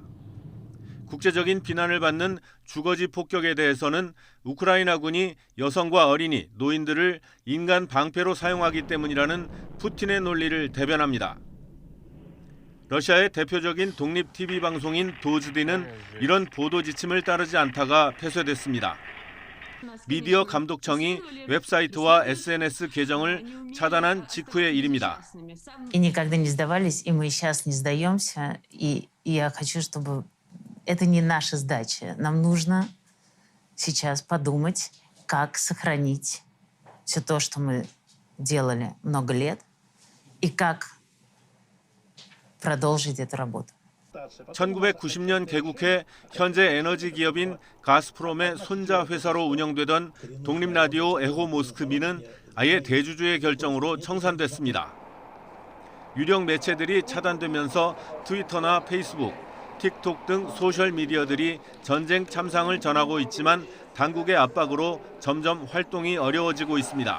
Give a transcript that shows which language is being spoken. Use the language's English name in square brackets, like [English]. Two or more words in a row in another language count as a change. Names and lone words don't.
[Korean] 국제적인 비난을 받는 주거지 폭격에 대해서는 우크라이나군이 여성과 어린이, 노인들을 인간 방패로 사용하기 때문이라는 푸틴의 논리를 대변합니다. 러시아의 대표적인 독립 TV 방송인 도즈디는 이런 보도 지침을 따르지 않다가 폐쇄됐습니다. 미디어 감독청이 웹사이트와 SNS 계정을 차단한 직후의 일입니다. [Russian] И никогда не сдавались, и мы сейчас не сдаемся. И я хочу, чтобы это не наша сдача. Нам нужно сейчас подумать, как сохранить все то, что мы делали много лет, и как продолжить эту работу. [Korean] 1990년 개국해 현재 에너지 기업인 가스프롬의 손자 회사로 운영되던 독립라디오 에호 모스크비는 아예 대주주의 결정으로 청산됐습니다. 유력 매체들이 차단되면서 트위터나 페이스북, 틱톡 등 소셜 미디어들이 전쟁 참상을 전하고 있지만 당국의 압박으로 점점 활동이 어려워지고 있습니다.